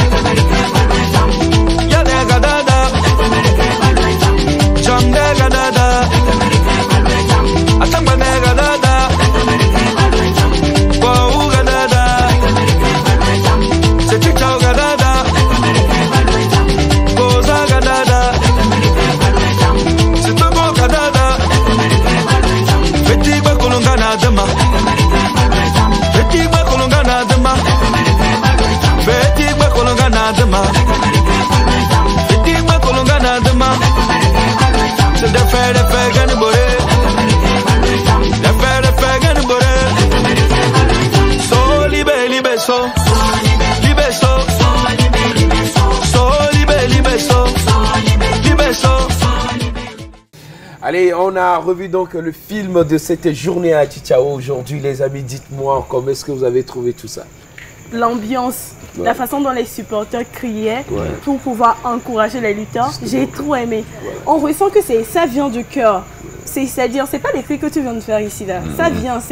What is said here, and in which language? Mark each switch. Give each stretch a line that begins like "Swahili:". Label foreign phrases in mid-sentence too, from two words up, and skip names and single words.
French: Yade Gadada, Jamde Gadada, Atambane Gadada, Wau Gadada, Sechichao Gadada, Goza Gadada, Sitogo Gadada, Fetiba Kolongana Dema, Fetiba Kolongana Dema, Fetiba Kolongana Dema, Fetiba Kolongana Dema, Se de fe gani bore, de fe gani bore, so libe libe so, libe so, so libe libe so, libe so. Allez, on a revu donc le film de cette journée à Chichao aujourd'hui. Les amis, dites-moi comment est-ce que vous avez trouvé tout ça? L'ambiance, la façon dont les supporters criaient pour pouvoir encourager les lutteurs, j'ai trop aimé. On ressent que ça vient du cœur. C'est-à-dire, c'est pas des cris que tu viens de faire ici là.